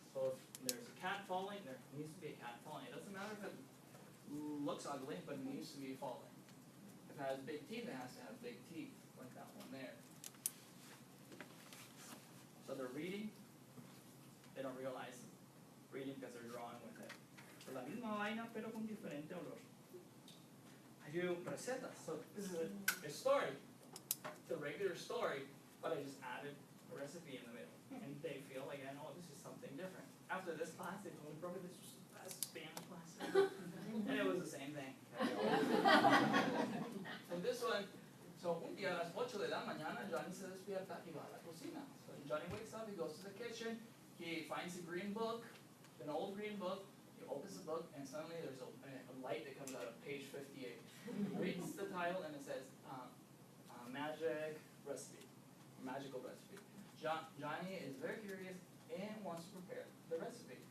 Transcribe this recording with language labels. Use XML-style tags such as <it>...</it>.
<en>So if there's a cat falling, there needs to be a cat falling. It doesn't matter if it looks ugly, but it needs to be falling. If it has big teeth, it has to have big teeth, like that one there. So they're reading, they don't realize reading because they're drawing with it.</en> <es>So la misma vaina, pero con diferente olor.</es> <en>I do recetas. So this is a story. It's a regular story, but I just added a recipe in the middle. And they feel like, this is something different. After this class, they told me, Profe, this was the best Spanish class ever. And it was the same thing. And this one, so</en> <es>un día a las 8 de la mañana, Johnny se despierta y va a la cocina.</es> <en>So Johnny wakes up, he goes to the kitchen, he finds a green book, an old green book, he opens the book, and suddenly there's a light that comes out of page 58. Reads the title, and it says, magic recipe, magical recipe. Johnny is very curious and wants to prepare the recipe.</en>